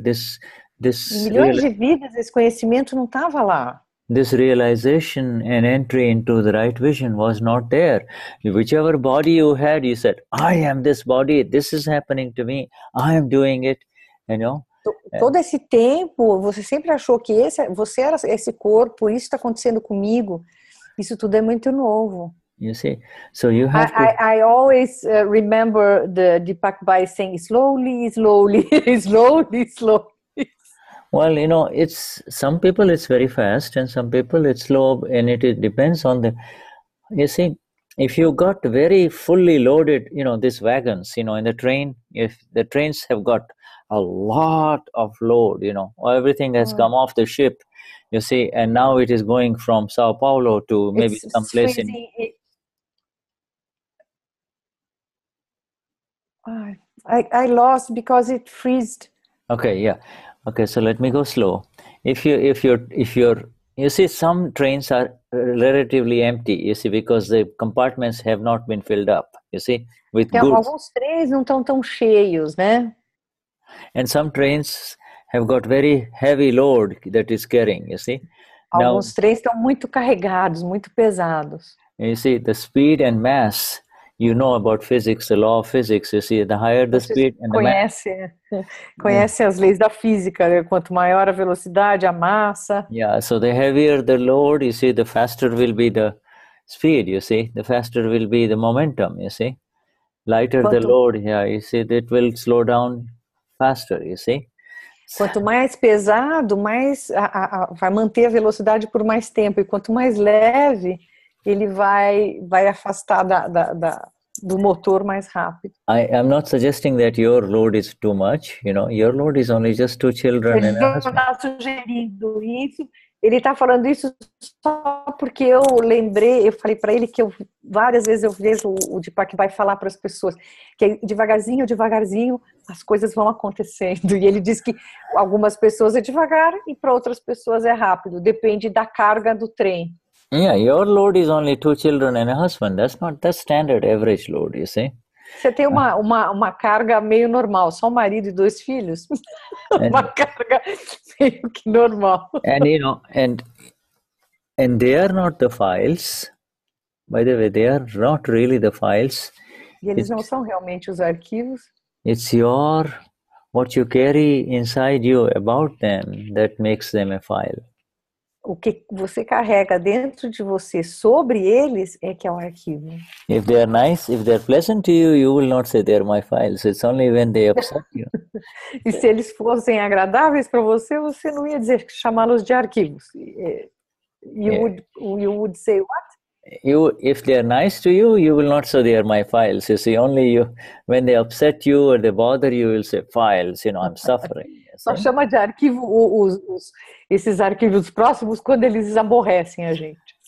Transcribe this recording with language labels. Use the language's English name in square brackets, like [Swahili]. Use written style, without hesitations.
[Portuguese] Em milhões de vidas, esse conhecimento não estava lá. [English] This realization and entry into the right vision was not there. Whichever body you had, you said, I am this body, this is happening to me, I am doing it, you know. [Portuguese] Todo esse tempo, você sempre achou que você era esse corpo, isso está acontecendo comigo. Isso tudo é muito novo. [English] You see, so you have I always remember the Deepak Bhai saying, slowly, slowly, slowly, slowly. Well, you know, it's some people it's very fast and some people it's slow, and it depends on the, you see, if you got very fully loaded, you know, these wagons, you know, in the train, if the trains have got a lot of load, you know, everything has come off the ship, you see, and now it is going from Sao Paulo to maybe some place in... I lost because it freezed. Okay, yeah. Okay, so let me go slow. If you're you see, some trains are relatively empty, you see, because the compartments have not been filled up, you see, with goods. [Portuguese] Alguns trens não estão tão cheios, né? [English] And some trains have got very heavy load that is carrying, you see. [Portuguese] Alguns trens estão muito carregados, muito pesados. [English] You see, the speed and mass, you know about physics, the law of physics, you see, the higher the speed and the mass. [Portuguese] Conhece as leis da física, né? Quanto maior a velocidade, a massa. [English] Yeah, so the heavier the load, you see, the faster will be the speed, you see, the faster will be the momentum, you see. Lighter the load, yeah, you see, it will slow down faster, you see. [Portuguese] Quanto mais pesado, mais vai manter a velocidade por mais tempo, e quanto mais leve, ele vai afastar do motor mais rápido. [English] I'm not suggesting that your load is too much, you know, your load is only just 2 children and a husband. [Portuguese] Ele não está sugerindo isso, ele está falando isso só porque eu lembrei, eu falei para ele que várias vezes eu vejo o Deepak vai falar para as pessoas que devagarzinho, devagarzinho as coisas vão acontecendo, e ele diz que algumas pessoas é devagar e para outras pessoas é rápido, depende da carga do trem. [English] Yeah, your load is only 2 children and a husband. That's not the standard average load, you see. [Portuguese] Você tem uma carga meio normal, só um marido e 2 filhos. Uma carga meio que normal. [English] And you know, and they are not the files. By the way, they are not really the files. [Portuguese] E eles não são realmente os arquivos. [English] It's what you carry inside you about them that makes them a file. [Portuguese] O que você carrega dentro de você sobre eles é que é um arquivo. [English] If they are nice, if they are pleasant to you, you will not say they are my files. It's only when they upset you. [Portuguese] E se eles fossem agradáveis para você, você não ia dizer chamá-los de arquivos. [English] You would say what? If they are nice to you, you will not say they are my files. You see, only when they upset you or they bother you, will say files. You know, I'm suffering. [Portuguese] Só chama de arquivo esses arquivos próximos quando eles aborrecem a gente.